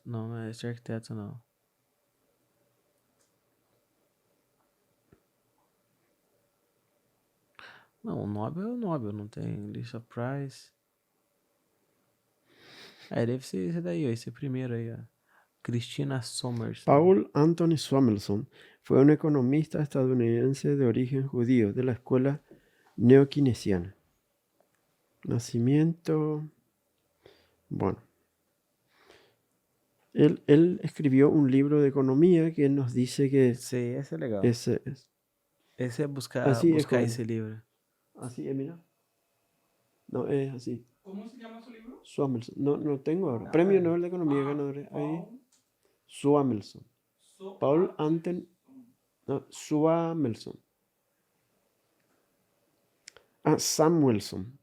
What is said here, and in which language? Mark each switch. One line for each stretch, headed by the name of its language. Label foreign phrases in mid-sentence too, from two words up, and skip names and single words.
Portuguese: Não, não é esse arquiteto, não. Não, o Nobel é o Nobel, não tem Lisa Price. É, deve ser esse daí, ó, esse primeiro aí, ó. Christina Somerson.
Spanish: Paul Anthony Samuelson fue un economista estadounidense de origen judío de la escuela neokeynesiana. Nacimiento. Bueno. Él escribió un libro de economía que nos dice que Sí,
Portuguese: esse é legal.
Spanish: ese es.
Portuguese: Esse é buscar Assim é como- esse livro.
Spanish: Así es, mira. No, es así. ¿Cómo se llama su libro? Samuelson. No tengo ahora. Premio Nobel de Economía ganador. Ahí. Samuelson. Paul Anthony. No, Samuelson. Ah, Samuelson.